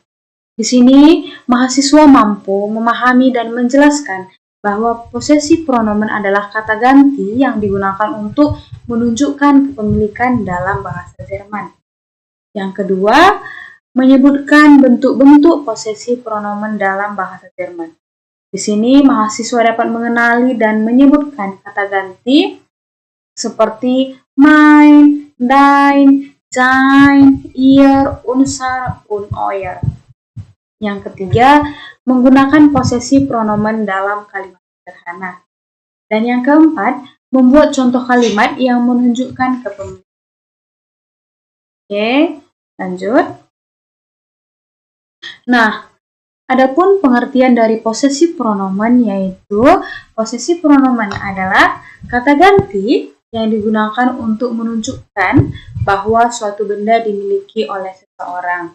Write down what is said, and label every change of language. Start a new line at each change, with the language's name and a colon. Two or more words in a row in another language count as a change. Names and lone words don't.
Indonesian: Di sini, mahasiswa mampu memahami dan menjelaskan bahwa posesif pronomen adalah kata ganti yang digunakan untuk menunjukkan kepemilikan dalam bahasa Jerman. Yang kedua, menyebutkan bentuk-bentuk posesif pronomen dalam bahasa Jerman. Di sini, mahasiswa dapat mengenali dan menyebutkan kata ganti seperti
German: mein, dein, sein, ihr, unser, und euer.
Indonesian: Yang ketiga, menggunakan posesif pronomen dalam kalimat sederhana. Dan yang keempat, membuat contoh kalimat yang menunjukkan kepemilikan. Oke, lanjut. Nah, adapun pengertian dari posesif pronomen yaitu posesif pronomen adalah kata ganti yang digunakan untuk menunjukkan bahwa suatu benda dimiliki oleh seseorang.